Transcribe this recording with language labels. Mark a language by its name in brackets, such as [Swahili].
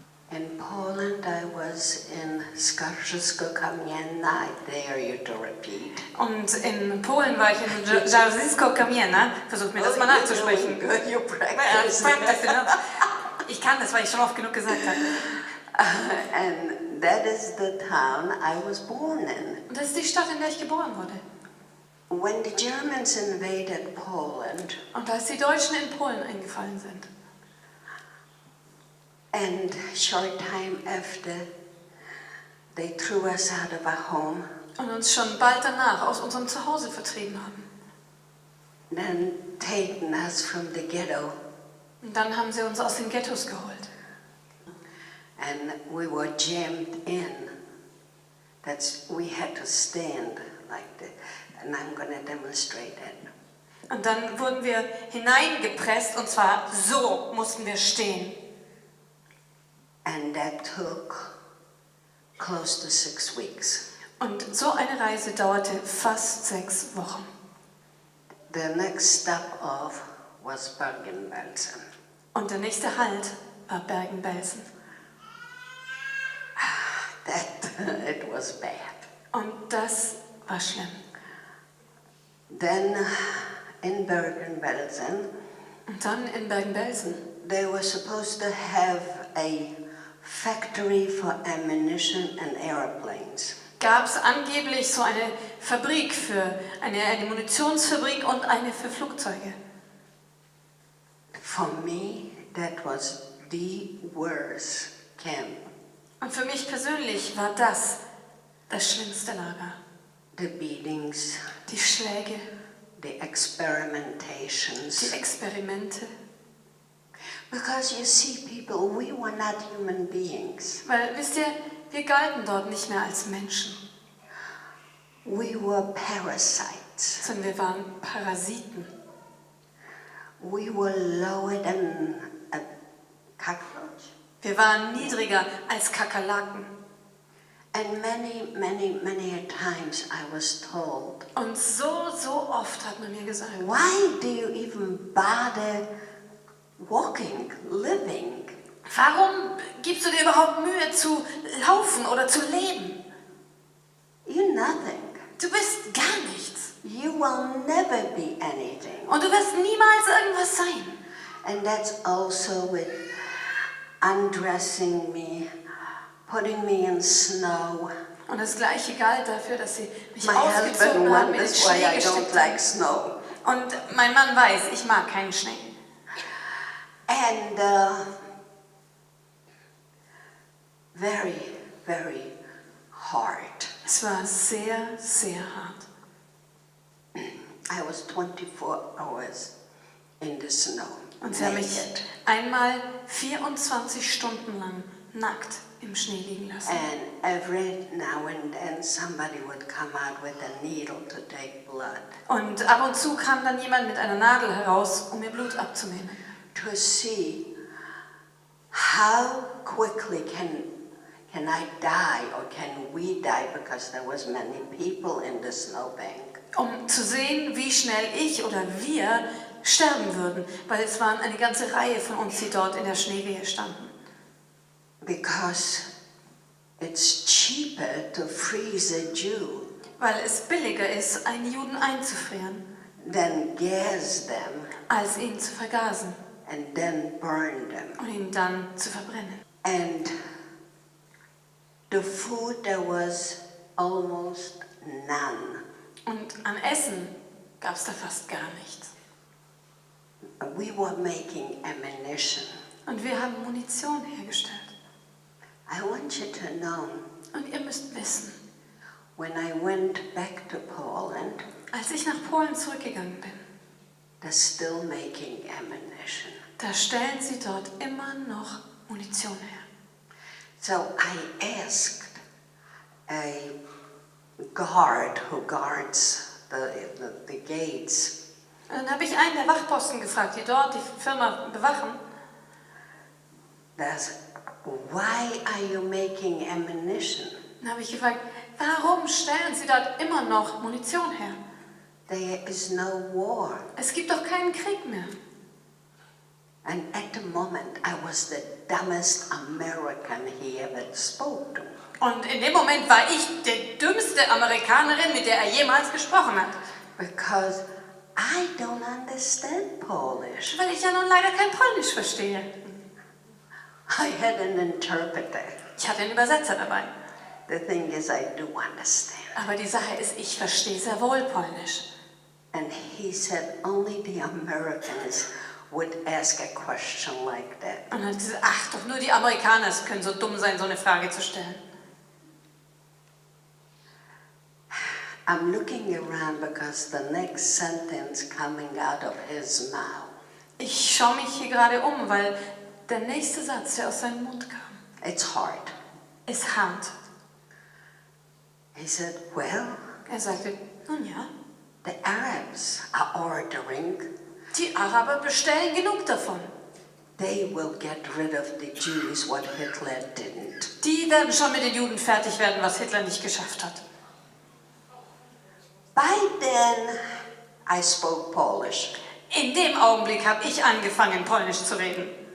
[English] In Poland, I was in Skarżysko-Kamienna. I dare you to repeat. [German] Und in Polen war ich in Jarzysko-Kamienna. Versucht mir das mal nachzusprechen. [English] Good, you practice. practice enough. [German] Ich kann das, weil ich schon oft genug gesagt habe. [English] And that is the town I was born in. [German] Und das ist die Stadt, in der ich geboren wurde. [English] When the Germans invaded Poland, [German] Und als die Deutschen in Polen eingefallen sind. [English] and short time after, they threw us out of our home, [German] Und uns schon bald danach aus unserem Zuhause vertrieben haben. [English] then taken us from the ghetto, [German] Und dann haben sie uns aus den Ghettos geholt. [English] and we were jammed in. We had to stand like that, and I'm going to demonstrate it. [German] Und dann wurden wir hineingepresst und zwar so mussten wir stehen. [English] And that took close to 6 weeks. [German] Und so eine Reise dauerte fast 6 Wochen. [English] The next stop off was Bergen-Belsen. [German] Und der nächste Halt war Bergen-Belsen. [English] It was bad. [German] Und das war schlimm. [English] Then in Bergen-Belsen, [German] Und dann in Bergen-Belsen [English] they were supposed to have a factory for ammunition and airplanes. [German] gab es angeblich so eine Fabrik für eine Munitionsfabrik und eine für Flugzeuge. [English] For me, that was the worst camp. [German] Und für mich persönlich war das schlimmste Lager. [English] The beatings, [German] Die Schläge, [English] the [German] die [English] experimentations. [German] Experimente. [English] Because you see, people, we were not human beings. [German] Weil, wisst ihr, wir galten dort nicht mehr als Menschen, [English] We were parasites. [German] sondern wir waren Parasiten. [English] We were lower than a cockroach. [German] Wir waren niedriger als Kakerlaken. [English] And many a times I was told, [German] Und so oft hat man mir gesagt, [English] why do you even bother walking, living? [German] warum gibst du dir überhaupt Mühe zu laufen oder zu leben? [English] You're nothing. [German] Du bist gar nichts. [English] You will never be anything. [German] Und du wirst niemals irgendwas sein. [English] And that's also with undressing me, putting me in snow. [German] Und das Gleiche galt dafür, dass sie mich [English] My husband [German] ausgezogen haben, mir den [English] wonders why [German] Schnee [English] I don't [German] gesteckt [English] like [German] haben. [English] snow. [German] Und mein Mann weiß, ich mag keinen Schnee. [English] And very, very hard. [German] Es war sehr, sehr hart. [English] I was 24 hours in the snow, [German] Und sie haben mich [English] naked. [German] einmal 24 Stunden lang nackt im Schnee liegen lassen. [English] And every now and then somebody would come out with a needle to take blood, [German] Und ab und zu kam dann jemand mit einer Nadel heraus, um mir Blut abzunehmen. [English] to see how quickly can I die or can we die, because there was many people in the snowbank. [German] Um zu sehen, wie schnell ich oder wir sterben würden, weil es waren eine ganze Reihe von uns, die dort in der Schneewehe standen. [English] Because it's cheaper to freeze a Jew [German] Weil es billiger ist, einen Juden einzufrieren, [English] than gas them [German] als ihn zu vergasen [English] and then burn them. [German] und ihn dann zu verbrennen. [English] And the food, there was almost none. [German] Und an Essen gab es da fast gar nichts. [English] We were making ammunition. [German] Und wir haben Munition hergestellt. [English] I want you to know, [German] Und ihr müsst wissen, [English] when I went back to Poland, [German] als ich nach Polen zurückgegangen bin, [English] they're still making ammunition. [German] da stellen sie dort immer noch Munition her. [English] So I asked a guard who guards the gates, [German] Und dann habe ich einen der Wachposten gefragt, die dort die Firma bewachen. [English] that's, why are you making ammunition? [German] Dann habe ich gefragt, warum stellen sie dort immer noch Munition her? [English] There is no war. [German] Es gibt doch keinen Krieg mehr. [English] And at the moment, I was the dumbest American he ever spoke to. [German] Und in dem Moment war ich die dümmste Amerikanerin, mit der er jemals gesprochen hat. [English] Because I don't understand Polish. [German] Weil ich ja nun leider kein Polnisch verstehe. [English] I had an interpreter. [German] Ich hatte einen Übersetzer dabei. [English] The thing is, I do understand. [German] Aber die Sache ist, ich verstehe sehr wohl Polnisch. [English] And he said only the Americans would ask a question like that. [German] Und er hat gesagt, ach doch, nur die Amerikaner können so dumm sein, so eine Frage zu stellen. [English] I'm looking around because the next sentence coming out of his mouth, [German] Ich schaue mich hier gerade um, weil der nächste Satz, der aus seinem Mund kam, [English] it's hard. [German] ist hart. [English] He said, well, [German] Er sagte, nun ja, [English] the Arabs are ordering. [German] die Araber bestellen genug davon. [English] They will get rid of the Jews what Hitler didn't. [German] Die werden schon mit den Juden fertig werden, was Hitler nicht geschafft hat. [English] By then, I spoke Polish. [German] In dem Augenblick habe ich angefangen, Polnisch zu reden.